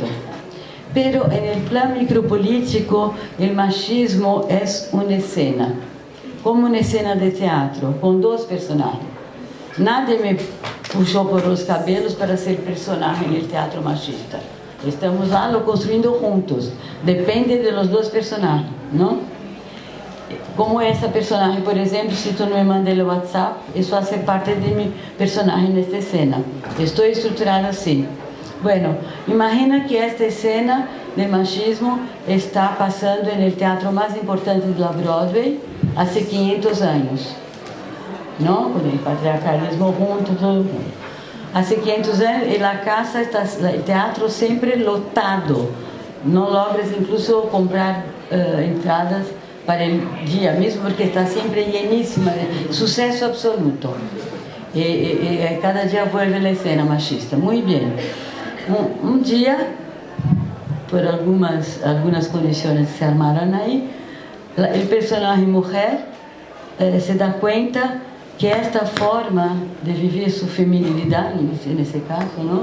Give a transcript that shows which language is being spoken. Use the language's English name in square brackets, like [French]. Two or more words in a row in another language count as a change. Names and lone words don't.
[Spanish] Pero en el plan micropolítico, el machismo es una escena, como una escena de teatro, con dos personajes. Nadie me puxó por los cabelos para ser personaje en el teatro machista. [Portuguese] estamos lá lo construindo juntos, depende [Spanish] de los dos personajes, [Portuguese] ¿no? Como essa personagem, por exemplo, se tu não me manda o WhatsApp, isso faz parte de meu personagem nesta cena. Estou estruturada assim. Bueno, imagina que esta cena de machismo está passando no teatro mais importante da Broadway há 500 anos, não? Com o patriarcalismo junto, tudo. Há 500 anos e a casa está, o teatro sempre lotado. Não logras incluso comprar entradas para o dia mesmo porque está sempre lleníssima, sucesso absoluto. E cada dia vuelve a cena machista. Muito bem. Um dia, por algumas condições que se armaram aí, o personagem mulher se dá conta que esta forma de viver sua feminilidade, nesse caso, não?